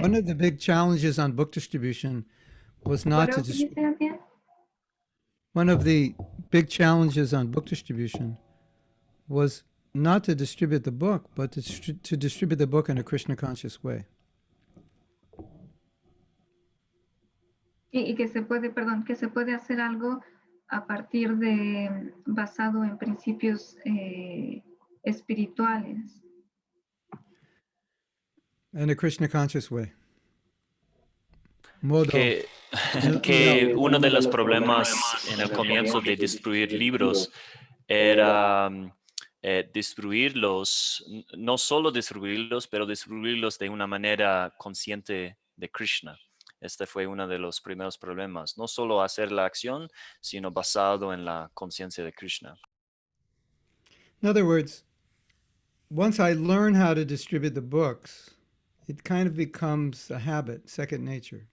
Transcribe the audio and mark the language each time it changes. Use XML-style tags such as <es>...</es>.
<en>one of the big challenges on book distribution was not What to else did you say again? one of the big challenges on book distribution was not to distribute the book, but to distribute the book in a Krishna conscious way.</en> <es>Y que se puede hacer algo a partir basado en principios espirituales.</es> <en>In a Krishna conscious way.</en> <es>Modo. Que uno de los problemas en el comienzo de distribuir libros era distribuirlos, no solo distribuirlos, pero distribuirlos de una manera consciente de Krishna. Este fue uno de los primeros problemas. No solo hacer la acción, sino basado en la conciencia de Krishna.</es> <en>In other words, once I learn how to distribute the books, it kind of becomes a habit, second nature.</en>